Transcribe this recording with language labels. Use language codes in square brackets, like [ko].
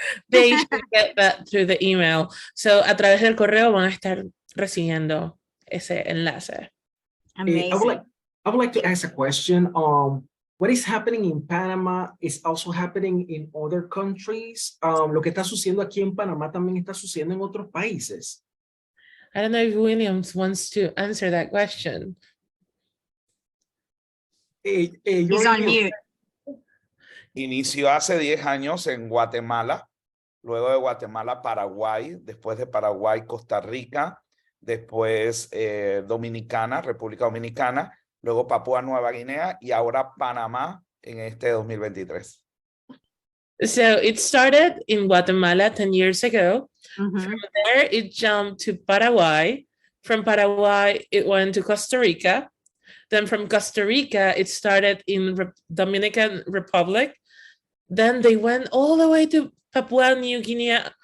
[en] They should get that through the email. [es] So a través del correo van a estar recibiendo ese enlace. [en] Amazing. I would like to ask a question. What is happening in Panama is also happening in other countries. [es] Lo que está sucediendo aquí en Panamá también está sucediendo en otros países. [en] I don't know if Williams wants to answer that question. He's on mute. [es] Inició hace 10 años en Guatemala, luego de Guatemala, Paraguay, después de Paraguay, Costa Rica, después Dominicana, República Dominicana, luego Papúa Nueva Guinea y ahora Panamá en este 2023. [en] So it started in Guatemala 10 years ago. Mhm. From there, it jumped to Paraguay. From Paraguay, it went to Costa Rica. Then from Costa Rica, it started in Dominican Republic. Then they went all the way to Papua New Guinea.